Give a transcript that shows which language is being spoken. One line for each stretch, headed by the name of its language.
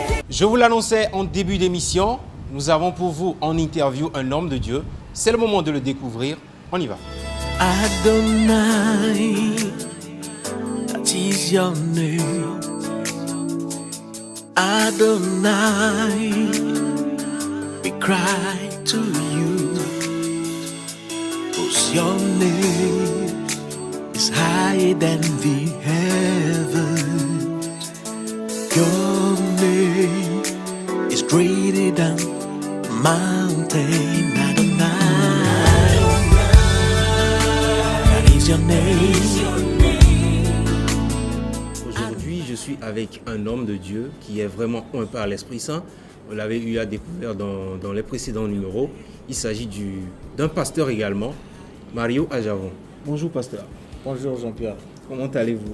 French: Je vous l'annonçais en début d'émission, nous avons pour vous en interview un homme de Dieu. C'est le moment de le découvrir. On y va.
English: Adonai, that is your name. Adonai, we cry to you, 'cause your name is higher than the heavens. Your name is greater than mountain. Adonai, that is your name.
French: Aujourd'hui, je suis avec un homme de Dieu qui est vraiment un par l'Esprit Saint. On l'avait eu à découvrir dans les précédents numéros. Il s'agit d'un pasteur également, Mario Ajavon. Bonjour pasteur. Bonjour Jean-Pierre. Comment allez-vous?